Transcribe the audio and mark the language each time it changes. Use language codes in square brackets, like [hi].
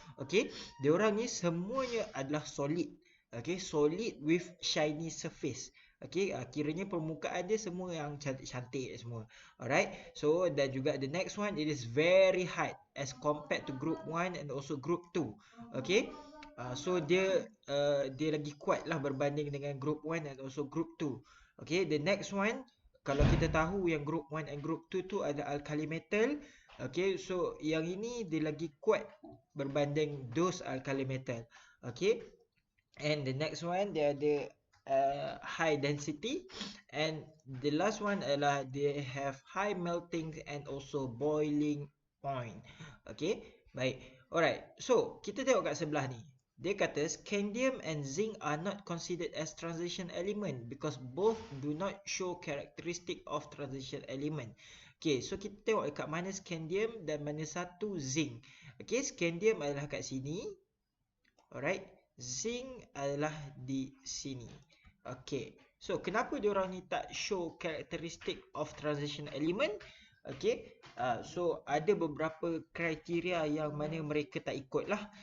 [ms] Okay, dia orang ni semuanya adalah solid. Okay, [en] solid with shiny surface. [ms] Okay, kiranya permukaan dia semua yang cantik-cantik semua. [en] Alright, so dan juga the next one, it is very hard as compared to group 1 and also group 2. [ms] Okay, so dia lagi kuat lah berbanding dengan group 1 and also group 2. Okay, [en] the next one, [ms] kalau kita tahu yang group 1 and group 2 tu ada alkali metal. Okay, so yang ini dia lagi kuat berbanding those alkali metal. [en] Okay, and the next one [ms] dia ada [en] high density, and the last one adalah they have high melting and also boiling point. [ms] Okay, baik. Alright, so kita tengok kat sebelah ni. [en] Dia kata scandium and zinc are not considered as transition element because both do not show characteristic of transition element. [ms] Okay, so kita tengok dekat mana scandium dan mana satu zinc. Okay, scandium adalah kat sini. Alright, zinc adalah di sini. Okay, so kenapa diorang ni tak [en] show characteristic of transition element? [ms] Okay, so ada beberapa kriteria yang mana mereka tak ikut lah.